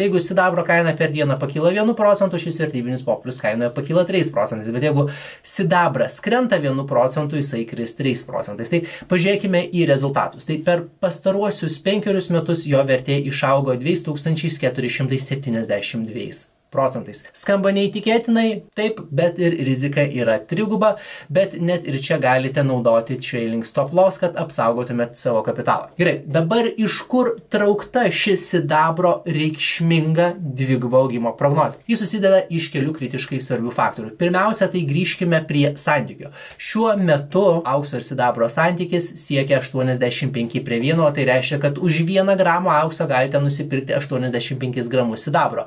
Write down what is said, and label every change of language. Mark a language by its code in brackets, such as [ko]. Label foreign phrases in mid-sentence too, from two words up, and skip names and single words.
[lt] Jeigu sidabro kaina per dieną pakyla 1%, šis vertybinis popierius kainoje pakyla 3%, bet jeigu sidabras krenta 1%, jisai kris 3%. Tai pažiūrėkime į rezultatus. Tai per pastaruosius 5 metus jo vertė išaugo 2472 procentais. Skamba neįtikėtinai, taip, bet ir rizika yra 3x, bet net ir čia galite naudoti [en] trailing stop loss, [lt] kad apsaugotumėt savo kapitalą. Gerai, dabar iš kur traukta ši sidabro reikšminga 2x augimo prognozė? Jis susideda iš kelių kritiškai svarbių faktorių. Pirmiausia, tai grįžkime prie santykio. Šiuo metu aukso ir sidabro santykis siekia 85:1, o tai reiškia, kad už 1 gramą aukso galite nusipirkti 85 gramus sidabro.